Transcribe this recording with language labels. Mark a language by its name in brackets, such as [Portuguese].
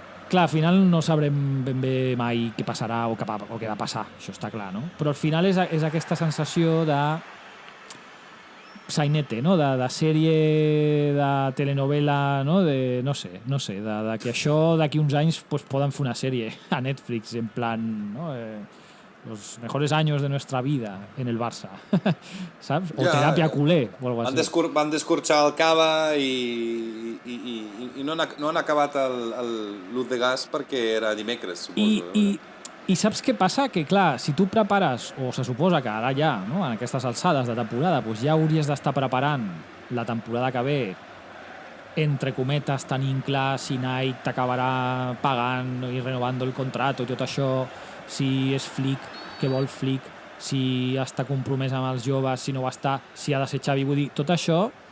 [Catalan] Clar, al final no sabrem ben bé mai què passarà o què va passar, això està clar, no? Però al final és aquesta sensació de sainete, no? De sèrie, de telenovela, no? No sé, de que això d'aquí uns anys pues, poden fer una sèrie a Netflix, en plan, no? [Spanish] Los mejores años de nuestra vida en el Barça, saps? [Catalan] O teràpia culé, [Spanish] o algo así. [Catalan] Van descorxar el Cava i no han acabat l'ús de gas perquè era dimecres, suposo. I saps què passa? Que, clar, si tu prepares, o se suposa que ara ja, no, en aquestes alçades de temporada, doncs ja hauries d'estar preparant la temporada que ve, entre cometes, tenint clar si Nike t'acabarà pagant i renovant el contracte i tot això, si és Flick, què vol Flick, si està compromès amb els joves, si no ho està, si ha de ser Xavi. Vull dir, tot això